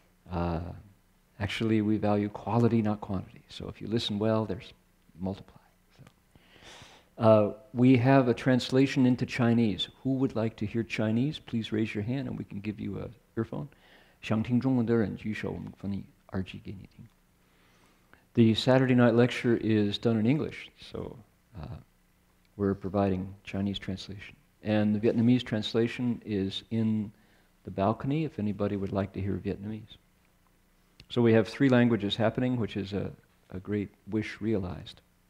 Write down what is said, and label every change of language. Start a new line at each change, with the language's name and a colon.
English: So, actually, we value quality, not quantity. So if you listen well, there's multiply. So, we have a translation into Chinese. Who would like to hear Chinese? Please raise your hand, and we can give you an earphone.
Chinese: 想听中文的人举手，我们翻译耳机给你听。
English: The Saturday night lecture is done in English, so we're providing Chinese translation. And the Vietnamese translation is in the balcony if anybody would like to hear Vietnamese. So we have 3 languages happening, which is a great wish realized.